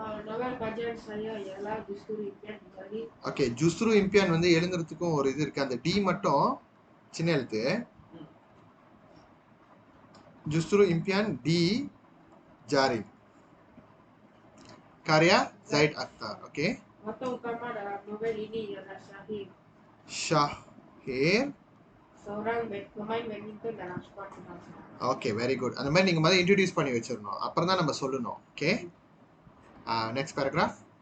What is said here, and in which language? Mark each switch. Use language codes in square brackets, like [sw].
[ms] novel kajian saya ialah justru impian dari [ta] okay, justru impian வந்து எழுதுறதுக்கும் ஒரு இது இருக்கு. அந்த டி மட்டும் சின்ன எழுத்து. [ms] Justru impian di jaring. Karya Zaid Akhtar. Oke. watak utama dalam novel ini ialah Syahir, Syahir. seorang pemain badminton dalam skuad kebangsaan. [en] Okay, very good. [ta] அந்த மாதிரி நீங்கள் முதல்ல இன்ட்ரடியூஸ் பண்ணி வச்சிடணும். அப்புறம் தான் நம்ம சொல்லணும். ஓகே. Next paragraph.